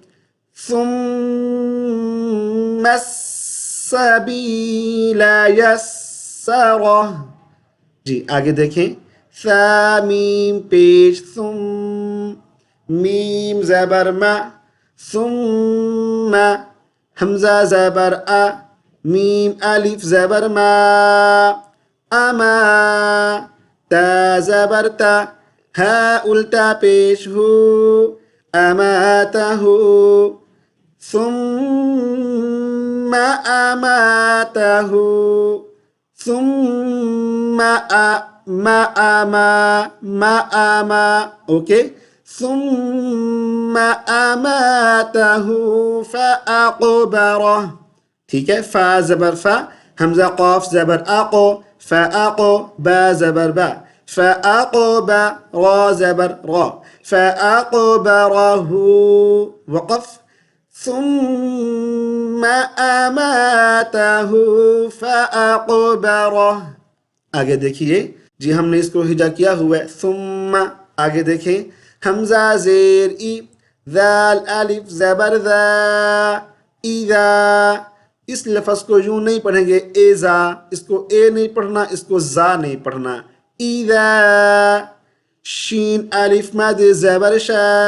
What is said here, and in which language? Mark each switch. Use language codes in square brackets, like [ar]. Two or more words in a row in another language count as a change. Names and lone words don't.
[ar] ثم السبیل یسرہ، [ur] جی آگے دیکھیں ثا میم پیش ثم، میم زبر ما، ثم، حمزہ زبر آ، میم الف زبر ما، اما، تا زبر تا، ہا الٹا پیش ہو، اماتہ، [ar] ثم اماتہ، [ur] ثم ما، اوکے، [ar] ثم اماتہ فاقبرہ، [ur] ٹھیک ہے، فا زبر فا، حمزہ قاف زبر اقو، فاقو، با زبر با، فاقبا، را زبر را، فاقبرہ، وقف، [ar] ثم اماتہ فاقبرہ، [ur] آگے دیکھیے جی ہم نے اس کو ہجا کیا ہوا ہے، ثم، آگے دیکھیں حمزہ زیر ای، ذال الف زبر ذا، اذا، اس لفظ کو یوں نہیں پڑھیں گے ایزا، اس کو اے نہیں پڑھنا، اس کو زا نہیں پڑھنا، اذا، شین الف مد زبر شا،